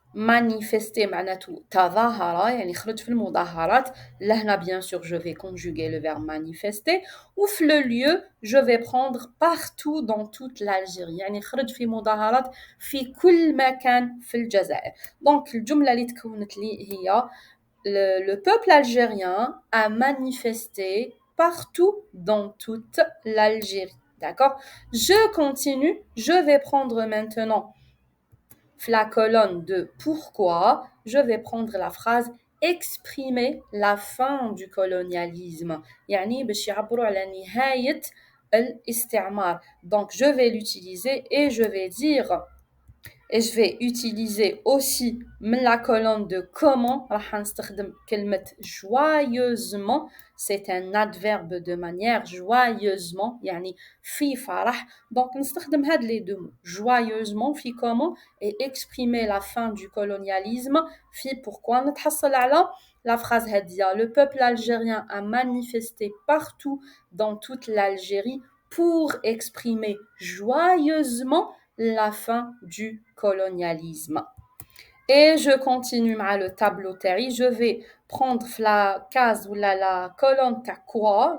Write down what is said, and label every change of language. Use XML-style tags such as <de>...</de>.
<ar>manifester معناته تظاهر يعني خرج في المظاهرات. لهنا</ar> <fr>bien sûr je vais conjuguer le verbe manifester. وفي le lieu je vais prendre partout dans toute l'Algérie</fr> <ar>يعني خرج في مظاهرات في كل مكان في الجزائر.</ar> <fr>donc</fr> <ar>الجملة اللي تكونت لي هي</ar> <fr>le peuple algérien a manifesté partout dans toute l'Algérie. D'accord? Je continue. Je vais prendre maintenant la colonne de pourquoi, je vais prendre la phrase exprimer la fin du colonialisme.</fr> <ar>يعني باش يعبروا على نهاية الاستعمار.</ar> <fr>Donc je vais l'utiliser et je vais dire et je vais utiliser aussi la colonne de comment.</fr> <ar>راح نستخدم كلمة joyeusement.</ar> <fr>C'est un adverbe de manière joyeusement.</fr> <ar>يعني في فرح.</ar> <fr>Donc</fr> <ar>نستخدم هاد</ar> <fr>les deux mots. Joyeusement في comment et exprimer la fin du colonialisme.</fr> <ar>في pourquoi نتحصل على</ar> <fr>la phrase</fr> <ar>هادية.</ar> <fr>Le peuple algérien a manifesté partout dans toute l'Algérie pour exprimer joyeusement la fin du colonialisme. Et je continue avec le tableau terri. Je vais prendre la case ou la colonne ta quoi.</fr>